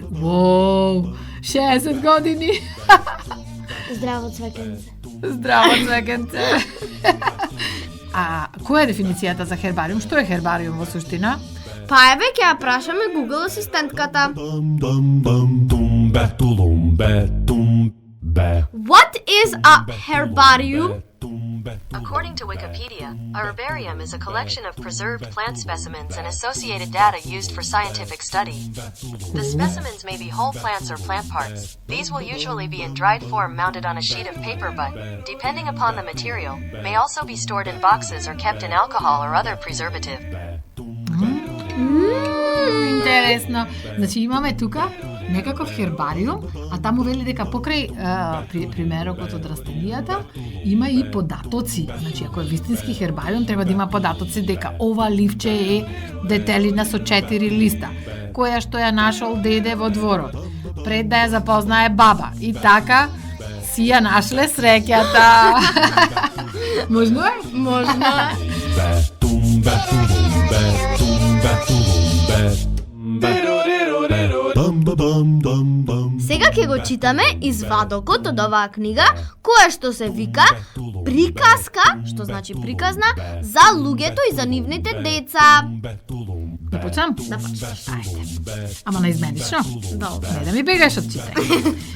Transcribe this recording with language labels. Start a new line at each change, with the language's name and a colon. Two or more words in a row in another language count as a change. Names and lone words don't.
Macedonian: Воу, 60 години. Здраво цвеќенце. Здраво цвеќенце. А која е дефиницијата за хербариум? Што е хербариум во суштина? Па еве ќе ја прашаме Google асистентката. Bam bam bam, tumbe tulumbe, tumbe.
English: What is a herbarium? According to Wikipedia, a herbarium is a collection of preserved plant specimens and associated data used for scientific study. The specimens may be whole plants or plant parts. These will usually be in dried form mounted on a sheet of paper but, depending upon the material, may also be stored in boxes or kept in alcohol or other preservative.
Macedonian: Интересно. Значи имаме тука некаков хербариум, а таму вели дека покрај примерокот од растенијата има и податоци. Значи ако е вистински хербариум треба да има податоци дека ова ливче е детелина со 4 листа, која што ја нашол деде во дворот, пред да ја запознае баба. И така си ја нашле среќата. Можно е? Можно е. Tumbe tulumbe, tumbe tulumbe, bam bam bam bam. Сега ќе го читаме извадокот од оваа книга, која што се вика Приказка, што значи приказна, за луѓето и за нивните деца. Да почнам? Да почнеш. Ајде. Ама наизменично? Добро. Не да ми бегаш од читање.